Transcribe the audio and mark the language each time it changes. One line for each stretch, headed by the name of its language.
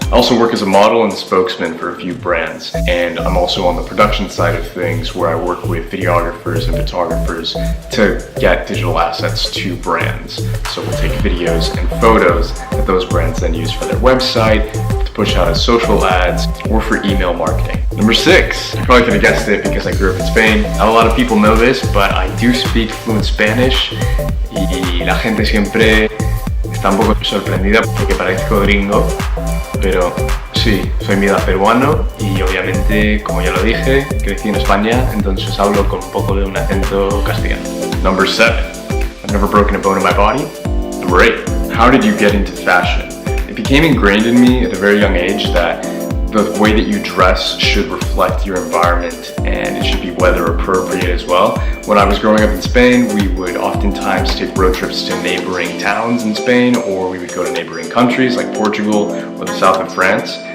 English: I also work as a model and spokesman for a few brands, and I'm also on the production side of things where I work with videographers and photographers to get digital assets to brands. So we'll take videos and photos that those brands then use for their website, to push out as social ads, or for email marketing. Number 6, you probably could have guessed it because I grew up in Spain. Not a lot of people know this, but I do speak fluent Spanish,
Spanish: y la gente siempre está un poco sorprendida porque parezco gringo, pero sí, soy mitad peruano y obviamente, como ya lo dije, crecí en España, entonces hablo con un poco de un acento castellano.
English: Number 7, I've never broken a bone in my body. Number 8, how did you get into fashion? It became ingrained in me at a very young age that the way that you dress should reflect your environment and it should be weather appropriate as well. When I was growing up in Spain, we would oftentimes take road trips to neighboring towns in Spain, or we would go to neighboring countries like Portugal or the south of France.